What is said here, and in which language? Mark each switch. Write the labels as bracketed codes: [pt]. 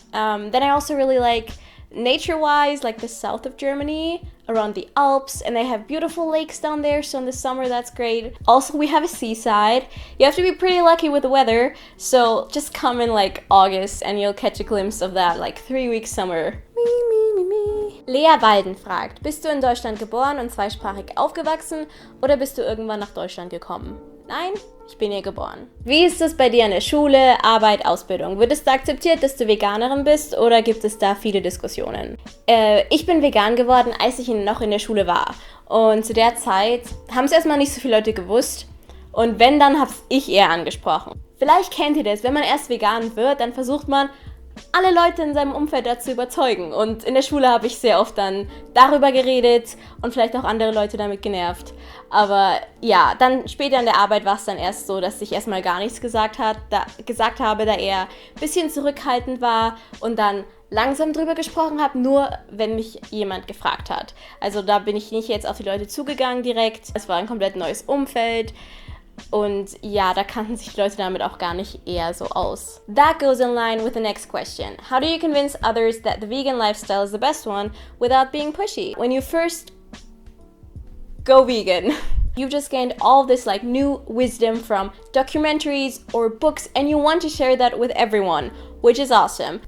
[en] Then I also really like nature-wise, the south of Germany, around the Alps, and they have beautiful lakes down there, so in the summer that's great. Also, we have a seaside. You have to be pretty lucky with the weather, so just come in August and you'll catch a glimpse of that 3-week summer. [de] Lea Walden fragt, bist du in Deutschland geboren und zweisprachig aufgewachsen oder bist du irgendwann nach Deutschland gekommen? Nein, ich bin hier geboren. Wie ist es bei dir in der Schule, Arbeit, Ausbildung? Wird es da akzeptiert, dass du Veganerin bist, oder gibt es da viele Diskussionen? Ich bin vegan geworden, als ich noch in der Schule war. Und zu der Zeit haben es erstmal nicht so viele Leute gewusst. Und wenn, dann habe ich eher angesprochen. Vielleicht kennt ihr das, wenn man erst vegan wird, dann versucht man, alle Leute in seinem Umfeld dazu überzeugen. Und in der Schule habe ich sehr oft dann darüber geredet und vielleicht auch andere Leute damit genervt. Aber ja, dann später in der Arbeit war es dann erst so, dass ich erstmal gar nichts gesagt habe, da er ein bisschen zurückhaltend war und dann langsam drüber gesprochen habe, nur wenn mich jemand gefragt hat. Also da bin ich nicht jetzt auf die Leute zugegangen direkt. Es war ein komplett neues Umfeld. Und ja, da kannten sich die Leute damit auch gar nicht eher so aus. [en] That goes in line with the next question. How do you convince others that the vegan lifestyle is the best one without being pushy? When you first go vegan, you've just gained all this like new wisdom from documentaries or books, and you want to share that with everyone, which is awesome.